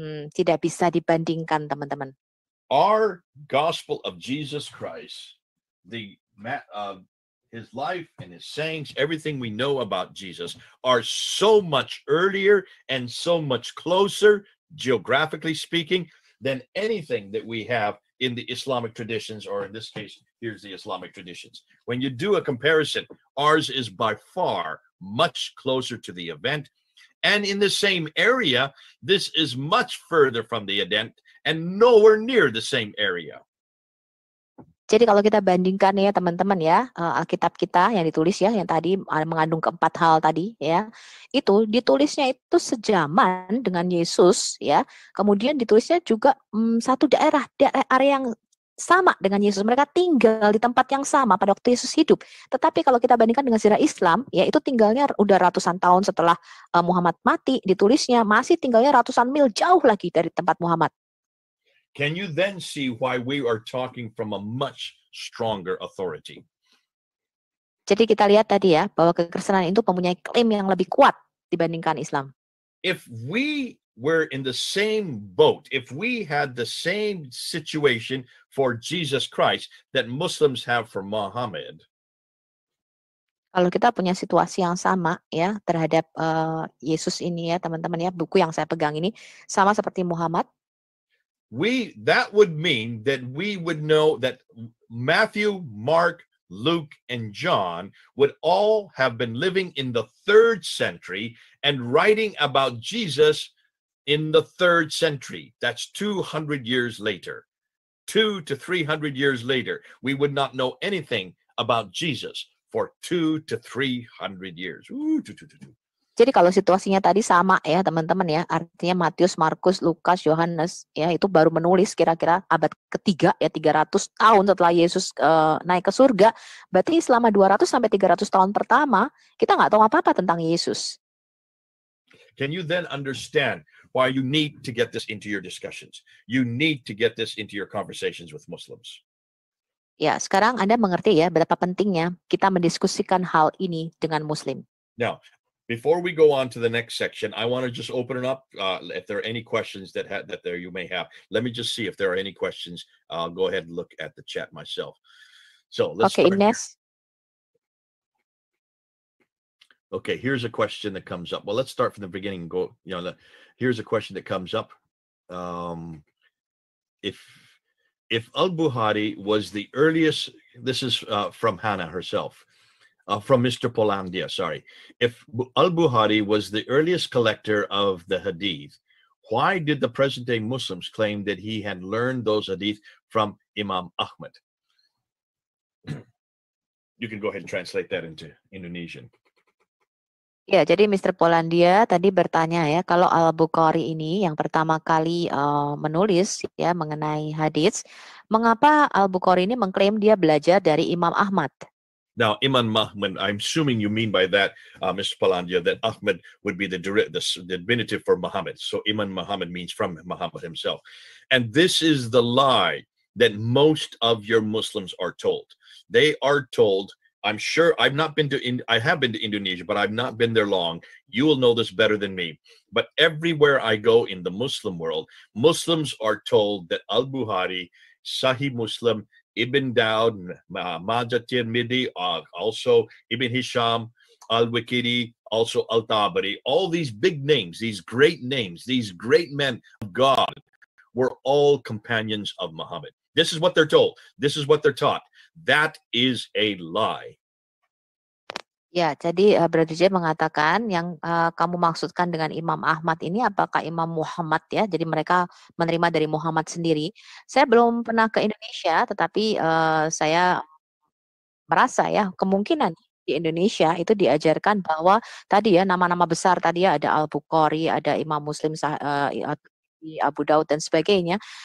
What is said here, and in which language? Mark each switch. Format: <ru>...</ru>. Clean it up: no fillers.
<id>Tidak bisa dibandingkan teman-teman.</id> <en>Our gospel of Jesus Christ, his life and his sayings, everything we know about Jesus are so much earlier and so much closer, geographically speaking, than anything that we have in the Islamic traditions, or in this case, here's the Islamic traditions. When you do a comparison, ours is by far much closer to the event. And in the same area, this is much further from the event and nowhere near the same area.</en> <id>Jadi kalau kita bandingkan ya teman-teman ya, Alkitab kita yang ditulis ya, yang tadi mengandung keempat hal tadi ya, itu ditulisnya itu sejaman dengan Yesus ya, kemudian ditulisnya juga satu daerah area yang sama dengan Yesus. Mereka tinggal di tempat yang sama pada waktu Yesus hidup. Tetapi kalau kita bandingkan dengan sejarah Islam, ya itu tinggalnya udah ratusan tahun setelah Muhammad mati, ditulisnya masih tinggalnya ratusan mil jauh lagi dari tempat Muhammad.</id> <en>Can you then see why we are talking from a much stronger authority.</en> <id>Jadi kita lihat tadi ya, bahwa kekristenan itu mempunyai klaim yang lebih kuat dibandingkan Islam.</id> <en>If we were in the same boat, if we had the same situation for Jesus Christ that Muslims have for Muhammad,</en> <id>Kalau kita punya situasi yang sama ya terhadap Yesus ini ya teman-teman ya, buku yang saya pegang ini sama seperti Muhammad,</id> <en>that would mean that we would know that Matthew, Mark, Luke, and John would all have been living in the 3rd century and writing about Jesus in the 3rd century. That's 200 years later. 200 to 300 years later, we would not know anything about Jesus for 200 to 300 years.</en> <id>Jadi kalau situasinya tadi sama ya teman-teman ya, artinya Matius, Markus, Lukas, Yohanes ya itu baru menulis kira-kira abad ketiga ya 300 tahun setelah Yesus naik ke surga. Berarti selama 200 sampai 300 tahun pertama kita nggak tahu apa-apa tentang Yesus.</id> <en>Can you then understand why you need to get this into your discussions? You need to get this into your conversations with Muslims.</en> <id>Ya, sekarang Anda mengerti ya betapa pentingnya kita mendiskusikan hal ini dengan Muslim.</id> <en>Now, before we go on to the next section, I want to just open it up. If there are any questions that there you may have, let me just see if there are any questions. I'll go ahead and look at the chat myself. So let's Okay, start. Ines. Okay, here's a question that comes up. Well, let's start from the beginning. Here's a question that comes up. If Al-Bukhari was the earliest, this is from Hannah herself, from Mr. Polandia, sorry. If Al-Bukhari was the earliest collector of the hadith, why did the present-day Muslims claim that he had learned those hadith from Imam Ahmad? You can go ahead and translate that into Indonesian.</en> <id>Ya, jadi Mr. Polandia tadi bertanya ya, kalau Al-Bukhari ini yang pertama kali menulis ya mengenai hadis, mengapa Al-Bukhari ini mengklaim dia belajar dari Imam Ahmad?</id> <en>Now, Imam Ahmad, I'm assuming you mean by that, Mr. Polandia, that Ahmad would be the diminutive for Muhammad. So Imam Muhammad means from Muhammad himself. And this is the lie that most of your Muslims are told. They are told, I'm sure I have been to Indonesia, but I've not been there long. You will know this better than me. But everywhere I go in the Muslim world, Muslims are told that Al-Bukhari, Sahih Muslim, Ibn Dawud, Majah Tirmidhi, also Ibn Hisham, Al-Waqidi, also Al-Tabari, all these big names, these great men of God were all companions of Muhammad. This is what they're told. This is what they're taught. That is a lie.</en> <id>Ya, jadi Brother J mengatakan yang kamu maksudkan dengan Imam Ahmad ini apakah Imam Muhammad ya? Jadi mereka menerima dari Muhammad sendiri. Saya belum pernah ke Indonesia, tetapi saya merasa ya kemungkinan di Indonesia itu diajarkan bahwa tadi ya nama-nama besar tadi ya ada Al-Bukhari, ada Imam Muslim, Abu Daud dan sebagainya.</id>